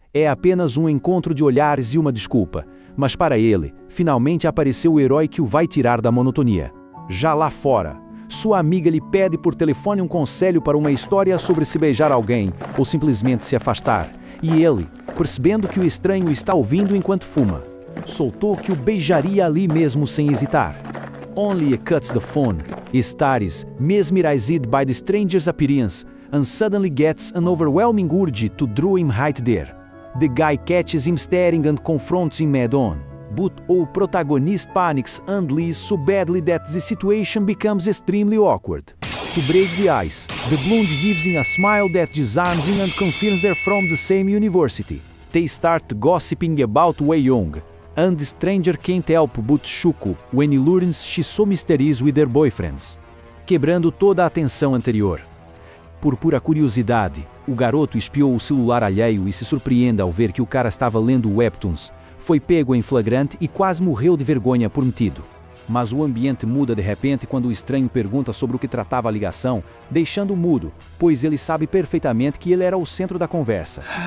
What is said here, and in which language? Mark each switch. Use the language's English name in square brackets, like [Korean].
[Portuguese] É apenas um encontro de olhares e uma desculpa, mas para ele, finalmente apareceu o herói que o vai tirar da monotonia. Já lá fora, sua amiga lhe pede por telefone um conselho para uma história sobre se beijar alguém ou simplesmente se afastar, e ele, percebendo que o estranho está ouvindo enquanto fuma, soltou que o beijaria ali mesmo sem hesitar. [English] Only he cuts the phone, stares, mesmerized by the stranger's appearance, and suddenly gets an overwhelming urge to draw him right there. The guy catches him staring and confronts him head-on. But the protagonist panics and leaves so badly that the situation becomes extremely awkward. To break the ice, the blonde gives him a smile that disarms him and confirms they're from the same university. They start gossiping about Wei Young, and the stranger can't help but chuckle when he learns she's so mysterious with their boyfriends. [Portuguese] Quebrando toda a atenção anterior. Por pura curiosidade, o garoto espiou o celular alheio e se surpreende ao ver que o cara estava lendo webtoons. Foi pego em flagrante e quase morreu de vergonha por metido. Mas o ambiente muda de repente quando o estranho pergunta sobre o que tratava a ligação, deixando-o mudo, pois ele sabe perfeitamente que ele era o centro da conversa.